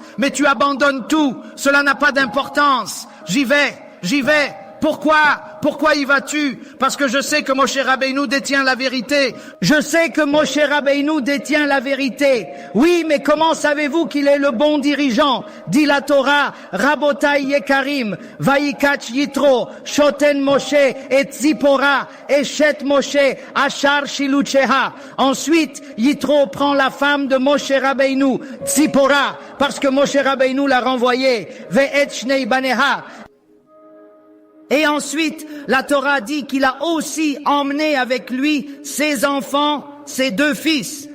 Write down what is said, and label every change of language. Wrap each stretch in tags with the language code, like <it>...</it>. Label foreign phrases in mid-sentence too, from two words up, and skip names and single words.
<fr>Mais tu abandonnes tout, cela n'a pas d'importance. J'y vais. Pourquoi y vas-tu? Parce que je sais que Moshe Rabbeinu détient la vérité. Je sais que Moshe Rabbeinu détient la vérité. Oui, mais comment savez-vous qu'il est le bon dirigeant? Dit la Torah,</fr> <he>רבותי יקרים ויקח יתרו חתן משה את צפורה אשת משה אחר שלוחיה.</he> <fr>Ensuite, Yitro prend la femme de Moshe Rabbeinu, Tzipora, parce que Moshe Rabbeinu l'a renvoyée,</fr> <he>ואת שני בניה.</he> <fr>Et ensuite, la Torah dit qu'il a aussi emmené avec lui ses enfants, ses deux fils.</fr>